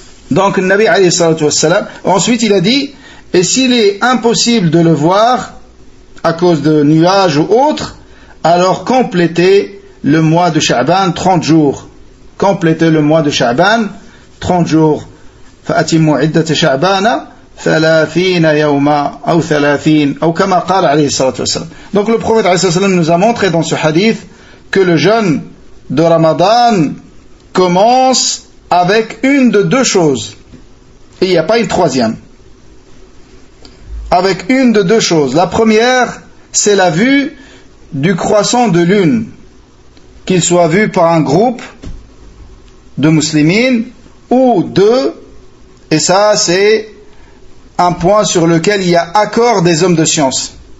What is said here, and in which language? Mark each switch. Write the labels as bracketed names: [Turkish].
[French] Donc le Nabi alayhi salatu wassalam, ensuite il a dit: et s'il est impossible de le voir à cause de nuages ou autres, alors complétez le mois de Sha'ban 30 jours. Complétez le mois de Sha'ban 30 jours. [Arabic] فأتموا عدة شعبان 30 يوما أو 30 أو كما قال عليه الصلاة والسلام. [French] Donc le prophète عليه الصلاة والسلام nous a montré dans ce hadith que le jeûne de Ramadan commence avec une de 2 choses, et il n'y a pas une troisième. Avec une de 2 choses. La première, c'est la vue du croissant de lune, qu'il soit vu par un groupe de muslimines ou 2, et ça c'est un point sur lequel il y a accord des hommes de science.